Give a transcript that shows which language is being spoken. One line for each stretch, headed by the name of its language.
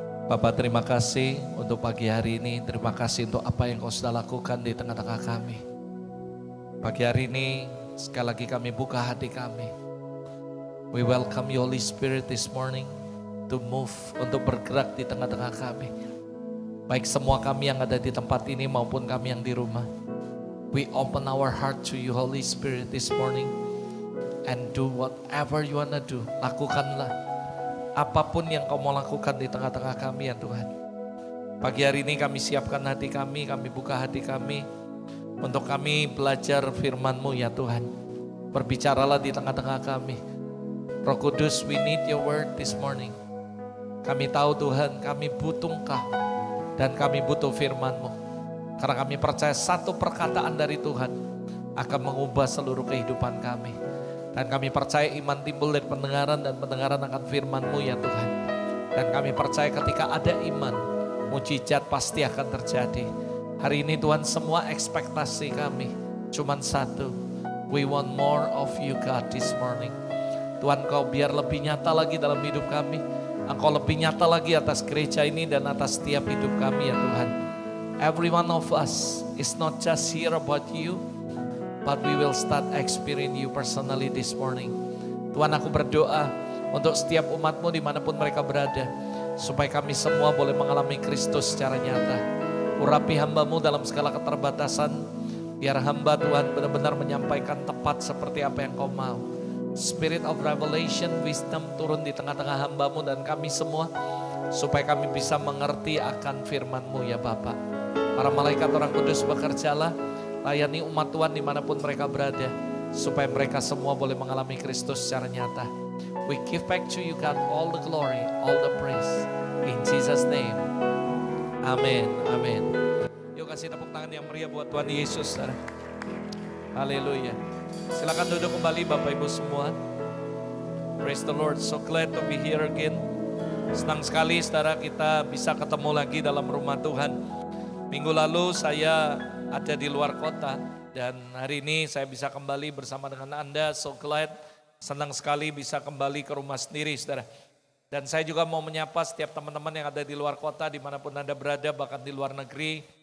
Indonesian: Bapa, terima kasih untuk pagi hari ini. Terima kasih untuk apa yang Kau sudah lakukan di tengah-tengah kami. Pagi hari ini sekali lagi kami buka hati kami.
English: We welcome you Holy Spirit this morning to move,
Indonesian: untuk bergerak di tengah-tengah kami. Baik semua kami yang ada di tempat ini maupun kami yang di rumah.
English: We open our heart to you Holy Spirit this morning. And do whatever you wanna do.
Indonesian: Lakukanlah apapun yang Kau mau lakukan di tengah-tengah kami ya Tuhan. Pagi hari ini kami siapkan hati kami buka hati kami untuk kami belajar firman-Mu ya Tuhan. Berbicaralah di tengah-tengah kami.
English: Roh Kudus, we need your word this morning.
Indonesian: Kami tahu Tuhan, kami butuh Engkau dan kami butuh firman-Mu. Karena kami percaya satu perkataan dari Tuhan akan mengubah seluruh kehidupan kami. Dan kami percaya iman timbul dari pendengaran dan pendengaran akan firman-Mu ya Tuhan. Dan kami percaya ketika ada iman, mujizat pasti akan terjadi. Hari ini Tuhan, semua ekspektasi kami cuman satu.
English: We want more of you God this morning.
Indonesian: Tuhan, Kau biar lebih nyata lagi dalam hidup kami. Engkau lebih nyata lagi atas gereja ini dan atas setiap hidup kami ya Tuhan.
English: Every one of us is not just here about you, but we will start experiencing you personally this morning.
Indonesian: Tuhan, aku berdoa untuk setiap umat-Mu dimanapun mereka berada, supaya kami semua boleh mengalami Kristus secara nyata. Urapi hamba-Mu dalam segala keterbatasan, biar hamba Tuhan benar-benar menyampaikan tepat seperti apa yang Kau mau.
English: Spirit of revelation, wisdom
Indonesian: turun di tengah-tengah hamba-Mu dan kami semua, supaya kami bisa mengerti akan firman-Mu ya Bapa. Para malaikat orang kudus bekerjalah, layani umat Tuhan dimanapun mereka berada, supaya mereka semua boleh mengalami Kristus secara nyata.
English: We give back to you God all the glory, all the praise. In Jesus name, amin, amin.
Indonesian: Yuk kasih tepuk tangan yang meriah buat Tuhan Yesus. Haleluya. Silakan duduk kembali Bapak Ibu semua.
English: Praise the Lord, so glad to be here again.
Indonesian: Senang sekali saudara kita bisa ketemu lagi dalam rumah Tuhan. Minggu lalu saya ada di luar kota dan hari ini saya bisa kembali bersama dengan Anda.
English: So glad,
Indonesian: senang sekali bisa kembali ke rumah sendiri saudara. Dan saya juga mau menyapa setiap teman-teman yang ada di luar kota dimanapun Anda berada, bahkan di luar negeri.